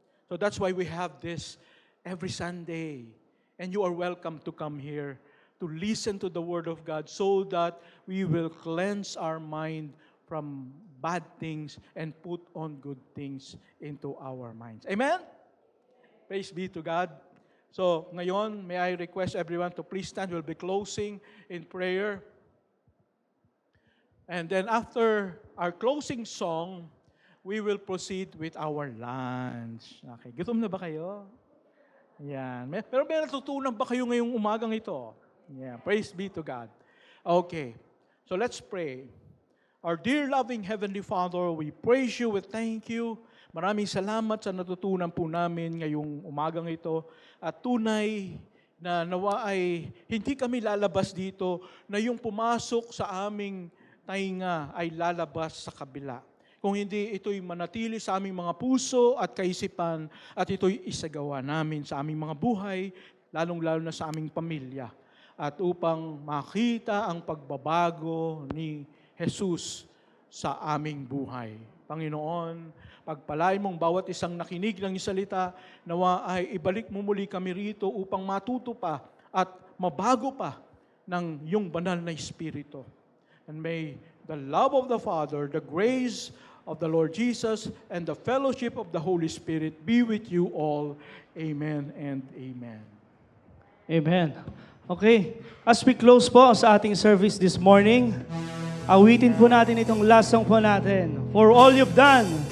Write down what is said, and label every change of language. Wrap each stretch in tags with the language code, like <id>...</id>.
<en>So that's why we have this every Sunday. And you are welcome to come here to listen to the Word of God so that we will cleanse our mind from bad things and put on good things into our minds. Amen? Praise be to God. So,</en> <tl>ngayon,</tl> <en>may I request everyone to please stand. We'll be closing in prayer. And then after our closing song, we will proceed with our lunch.</en> <tl>Okay, gutom na ba kayo? Yan. Pero may natutunan ba kayo ngayong umagang ito?</tl> <en>Yeah, praise be to God. Okay, so let's pray. Our dear loving Heavenly Father, we praise you, we thank you.</en> <tl>Maraming salamat sa natutunan po namin ngayong umagang ito. At tunay na nawa ay hindi kami lalabas dito na yung pumasok sa aming tainga ay lalabas sa kabila. Kung hindi, ito'y manatili sa aming mga puso at kaisipan at ito'y isagawa namin sa aming mga buhay, lalong-lalo na sa aming pamilya. At upang makita ang pagbabago ni Jesus sa aming buhay. Panginoon, pagpalain mong bawat isang nakinig ng salita, nawa ay ibalik mo muli kami rito upang matuto pa at mabago pa ng iyong banal na Espiritu.</tl> <en>And may the love of the Father, the grace of the Lord Jesus, and the fellowship of the Holy Spirit be with you all. Amen and amen. Amen. Okay, as we close po sa ating service this morning,</en> <tl>awitin po natin itong last song po natin.</tl> <en>For all you've done.</en>